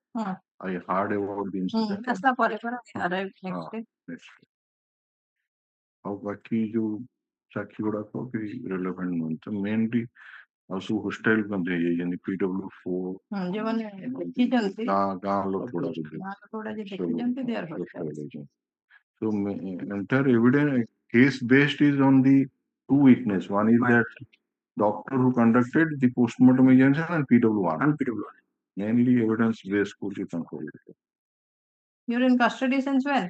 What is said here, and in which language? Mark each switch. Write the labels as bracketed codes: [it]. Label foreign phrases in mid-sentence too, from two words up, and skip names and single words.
[en] I heard about the incident. That's the paragraph. Arrived next day. [or] ଆଉ ବାକି ଯୋଉ ସାକ୍ଷୀ ଗୁଡାକ ବି ରେଲେଭେଣ୍ଟ ନୁହଁ ତ ମେନଲି ଆଉ ସବୁ ହୋଷ୍ଟାଇଲ ମଧ୍ୟ ହେଇଯାଇଛନ୍ତି PW4 ଯୋଉମାନେ ଦେଖିଛନ୍ତି ଗାଁ ଲୋକ [en] so entire evidence case based is on the two witness. One is that doctor who conducted the postmortem examination and PW1. Mainly evidence based could be concluded. You're in custody since when?